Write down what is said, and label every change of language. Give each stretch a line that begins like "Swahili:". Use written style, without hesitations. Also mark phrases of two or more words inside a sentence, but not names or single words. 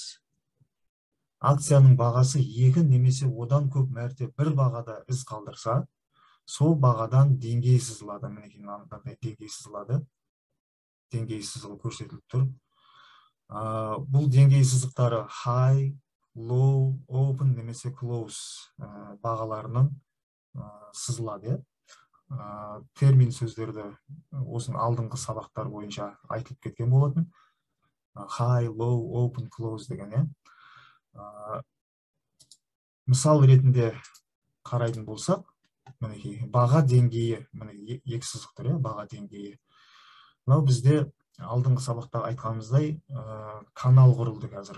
Kazakh: Акцияның бағасы екі немесе одан көп мәрте бір бағада із қалдырса, сол бағадан деңгей сызылады. Мінекей мынандай деңгей сызылады. Деңгей сызығы көрсетіліп тұр. Бұл деңгей сызықтары
English: high, low, open
Kazakh: немесе close бағаларының сызылады. Термин сөздерді осының алдыңғы сабақтар бойынша айтылып кеткен болатын.
English: High, low, open, close
Kazakh: деген. Мысал ретінде қарайтын болсақ, баға деңгейі, екі сызық тұр, баға деңгейі. Мынау бізде алдыңғы сабақта айтқанымыздай канал құрылды қазір.